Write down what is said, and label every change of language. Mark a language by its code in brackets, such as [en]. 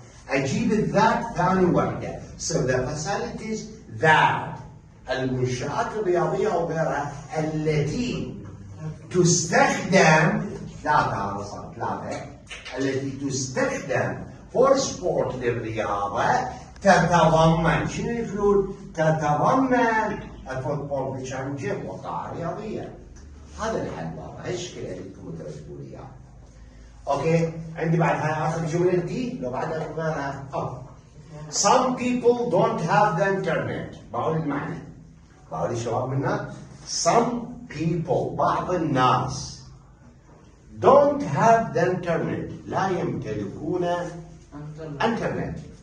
[ar] اجيب الذات ثاني وحده. [en] So the facilities [ar] ذات المنشآت الرياضية او غيرها التي تستخدم ثلاثة التي تستخدم فور سبورت للرياضة تتضمن شنو يقولون؟ تتضمن الفوتبول بيتش اند جيم وقاعة رياضية. هذا الحل واضح. الشكل اللي انتم ترتبوا لي اياه. اوكي؟ عندي بعد هاي اخر جملة دي لو بعدها غيرها. [en] Some people don't have the internet. [ar] بقول المعنى. بقول لي شباب منا [en] some people [ar] بعض الناس [en] don't have the internet [ar] لا يمتلكون انترنت.